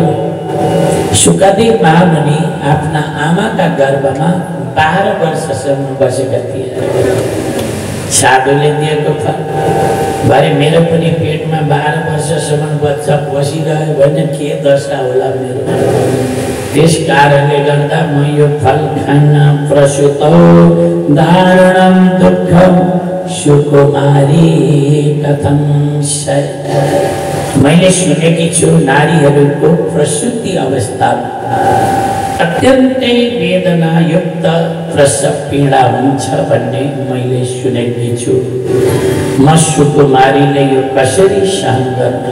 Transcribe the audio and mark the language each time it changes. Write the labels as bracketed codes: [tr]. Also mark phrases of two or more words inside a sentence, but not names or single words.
[ne] सुखदेव महामुनि आफ्ना आमाका गर्भमा 12 वर्षसम्म बसेका थिए। साधुले दिएको फल भरे मेरो पनि पेटमा 12 वर्षसम्म बच्चा बसिरह्यो भने के दशा होला मेरो। त्यस कारणले गर्दा म यो फल खान्न। [sa] प्रसूतौ दारुणं दुःखं सुकुमारी कथं [ne] मैले सुनेकी छु नारीहरूको प्रसूति अवस्थामा अत्यन्तै वेदनायुक्त प्रसव पीडा हुन्छ भन्ने मैले सुनेकी छु। म सुकुमारीले यो कसरी सहन गर्नु।